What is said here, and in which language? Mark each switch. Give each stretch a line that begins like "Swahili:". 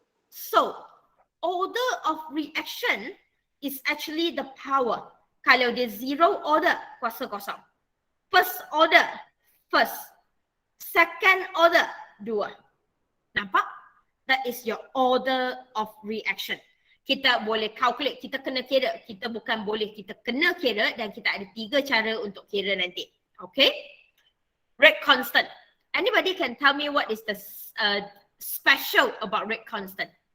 English: So, order of reaction is actually the power.
Malay: Kalau dia zero order, kuasa kosong.
English: First order, first. Second order, 2.
Malay: Nampak?
English: That is your order of reaction.
Malay: Kita boleh calculate, kita kena kira. Kita bukan boleh, kita kena kira dan kita ada 3 cara untuk kira nanti.
English: Okay? Rate constant. Anybody can tell me what is the special about rate constant?